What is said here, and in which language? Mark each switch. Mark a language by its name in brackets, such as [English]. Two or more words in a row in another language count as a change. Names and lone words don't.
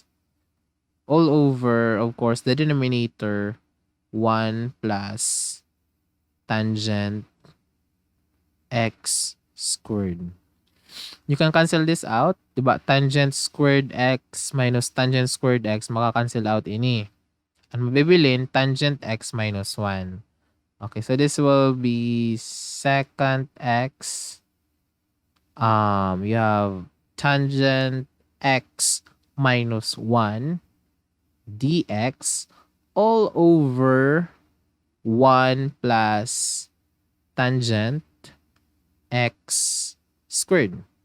[English] All over, of course, the denominator 1 plus tangent x squared. You can cancel this out, diba? Tangent squared x minus tangent squared x, [Waray] maka-cancel out ini. Ang mabibilin, [English] tangent x minus 1. Okay, so this will be secant x. You have tangent x minus 1 dx all over 1 plus tangent x squared.